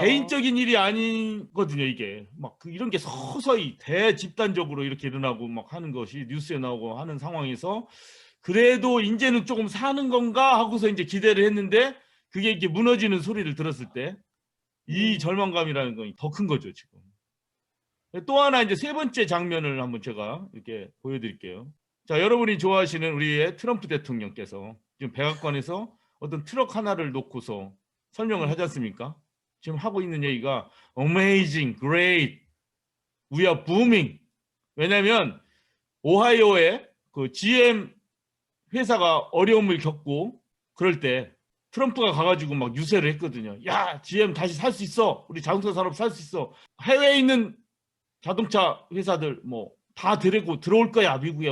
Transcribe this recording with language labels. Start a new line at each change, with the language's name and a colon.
Korean: 개인적인 일이 아니거든요. 이게 막 이런 게 서서히 대집단적으로 이렇게 일어나고 막 하는 것이 뉴스에 나오고 하는 상황에서 그래도 이제는 조금 사는 건가 하고서 이제 기대를 했는데 그게 이렇게 무너지는 소리를 들었을 때 이 절망감이라는 건 더 큰 거죠, 지금. 또 하나 이제 세 번째 장면을 한번 제가 이렇게 보여드릴게요. 자, 여러분이 좋아하시는 우리의 트럼프 대통령께서 지금 백악관에서 어떤 트럭 하나를 놓고서 설명을 하지 않습니까? 지금 하고 있는 얘기가
English: amazing, great, we are booming.
Korean: 왜냐하면 오하이오에 그 GM 회사가 어려움을 겪고 그럴 때 트럼프가 가가지고 막 유세를 했거든요. 야, GM 다시 살 수 있어. 우리 자동차 산업 살 수 있어. 해외에 있는 자동차 회사들 뭐 다 데리고 들어올 거야, 미국에.